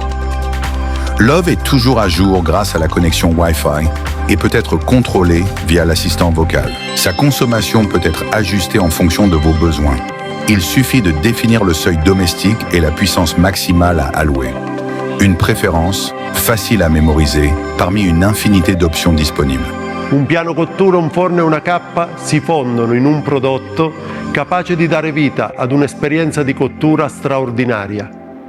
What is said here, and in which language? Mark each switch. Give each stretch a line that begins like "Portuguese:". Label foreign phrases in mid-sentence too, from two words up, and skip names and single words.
French: Love est toujours à jour grâce à la connexion Wi-Fi et peut être contrôlé via l'assistant vocal. Sa consommation peut être ajustée en fonction de vos besoins. Il suffit de définir le seuil domestique et la puissance maximale à allouer. Une préférence facile à mémoriser parmi une infinité d'options disponibles.
Italian: Un piano cottura, un forno e una cappa si fondono in un prodotto capace di dare vita ad un'esperienza di cottura straordinaria.